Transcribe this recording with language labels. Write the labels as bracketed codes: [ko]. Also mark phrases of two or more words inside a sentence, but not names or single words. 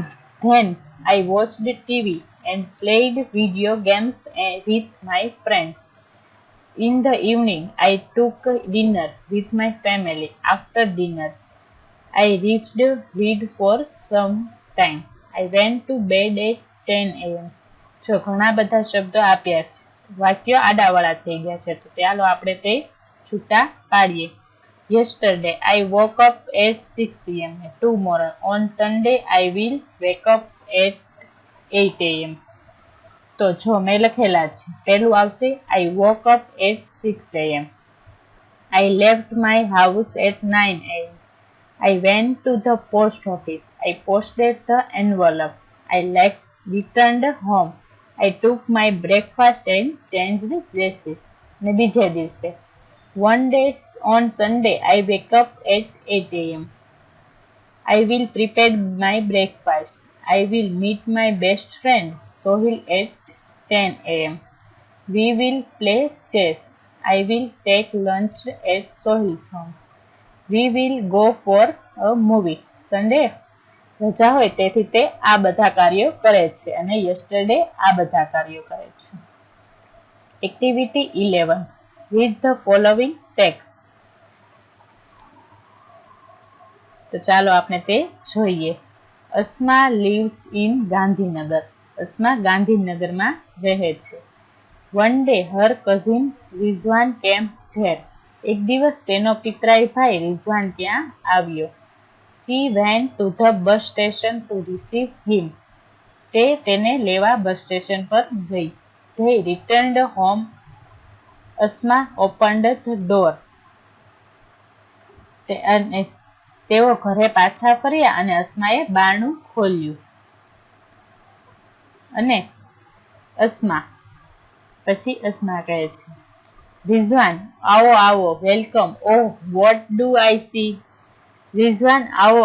[en] Then I watched TV and played video games with my friends. In the evening, I took dinner with my family. After dinner, I read for some time. I went to bed at 10 a.m. [gu] જો ઘણા બધા શબ્દો આપ્યા છે. વાક્યો આડાવાળા થઈ ગયા છે તો ચાલો આપણે તે છૂટા પાડીએ. [en] Yesterday, I woke up at 6 p.m. Tomorrow, on Sunday, I will wake up at 8 a.m. [gu] તો જો મેં લખેલા છે. પહેલું આવશે [en] I woke up at 6 a.m. I left my house at 9 a.m. I went to the post office. I posted the envelope. I returned home. I took my breakfast and changed dresses. [gu] ને બીજે દિવસે [en] One day on Sunday, I wake up at 8 a.m. I will prepare my breakfast. I will meet my best friend Sohil at 10 a.m. We will play chess. I will take lunch at Sohil's home. We will go for a movie. [gu] Sunday રજા હોય તેથી તે આ બધા કાર્યો કરે છે અને yesterday આ બધા કાર્યો કરે છે. [en] Activity 11. Read the following text. [gu] તો ચાલો આપણે તે જોઈએ. અસ્મા [en] lives in [gu] ગાંધીનગર. અસ્મા ગાંધીનગરમાં રહે છે. [en] One day her cousin Rizwan came there. [gu] એક દિવસ તેનો પિતરાઈ ભાઈ રિઝવાન ત્યાં આવ્યો. [en] She went to the bus station to receive him. [gu] તે તેને લેવા બસ સ્ટેશન પર ગઈ. [en] They returned home. Asma opened the door. [gu] અને તેઓ ઘરે પાછા ફર્યા અને અસ્માએ બારણું ખોલ્યું. અને અસ્મા પછી અસ્મા કહે છે, રિઝવાન, આવો આવો, વેલકમ. [en] oh, what do I see? રિઝવાન, આવો.